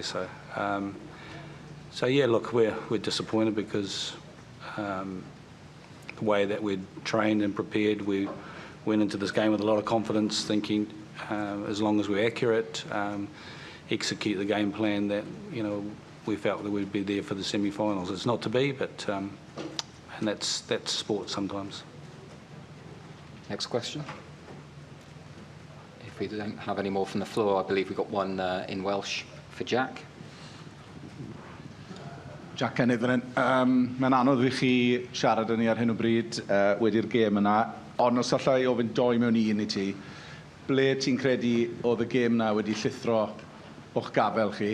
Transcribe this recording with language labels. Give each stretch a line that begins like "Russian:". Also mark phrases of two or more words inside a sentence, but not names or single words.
English: So so yeah, look, we're disappointed because the way that we'd trained and prepared, we went into this game with a lot of confidence, thinking as long as we're accurate, execute the game plan, that, you know, we felt that we'd be there for the semi-finals. It's not to be, but and that's sport sometimes. Next question. If we don't have any more from the floor, I believe we've got one in Welsh for Jac.
Welsh: Jac Morgan, mae'n anodd i chi siarad yn ni ar hyn o bryd wedi'r gêm yna, ond os allai ofyn doi mewn un i ti, ble ti'n credu oedd y gêm yna wedi llithro o'ch gafel chi?